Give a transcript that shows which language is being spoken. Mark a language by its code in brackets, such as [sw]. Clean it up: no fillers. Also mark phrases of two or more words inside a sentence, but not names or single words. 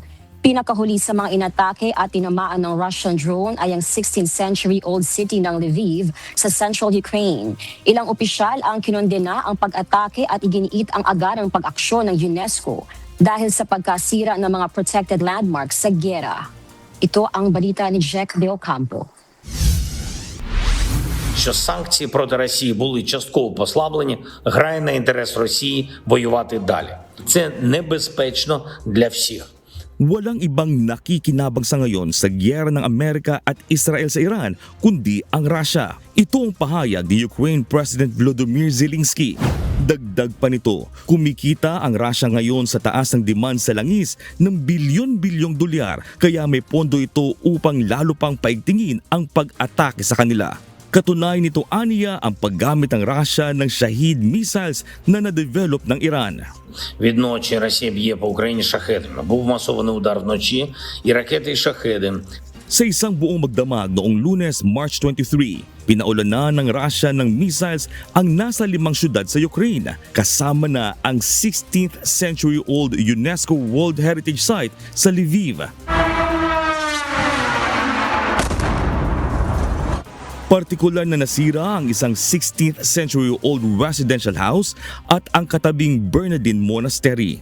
[tl] Pinakahuli sa mga inatake at tinamaan ng Russian drone ay ang [en] 16th century-old city [tl] ng Lviv sa central Ukraine. Ilang opisyal ang kinondena ang pag-atake at iginiit ang agarang pag-aksyon ng UNESCO dahil sa pagkasira ng mga [en] protected landmarks [tl] sa giyera. Ito ang balita ni Jack Del Campo. [uk] Що санкції проти Росії були частково послаблені, грає на інтерес Росії воювати далі. Це небезпечно для всіх. [tl] Walang ibang nakikinabang sa ngayon sa giyera ng Amerika at Israel sa Iran kundi ang Russia. Ito ang pahayag ni [en] Ukraine President [tl] Volodymyr Zelensky. Dagdag pa nito, kumikita ang Russia ngayon sa taas ng demand sa langis ng bilyon-bilyong dolyar kaya may pondo ito upang lalo pang paigtingin ang pag-atake sa kanila. Katunayan nito aniya ang paggamit ng Russia ng Shahid missiles na na-develop ng Iran. [uk] Відночі Росія б'є по Україні шахедами. Був масований удар вночі і ракети і шахеди. [tl] Sa isang buong magdamag noong Lunes, March 23, pinaulanan ng Russia ng missiles ang nasa 5 syudad sa Ukraine, kasama na ang [en] 16th century-old UNESCO World Heritage Site [tl] sa Lviv. Partikular na nasira ang isang [en] 16th century-old residential house [tl] at ang katabing Bernardine Monastery.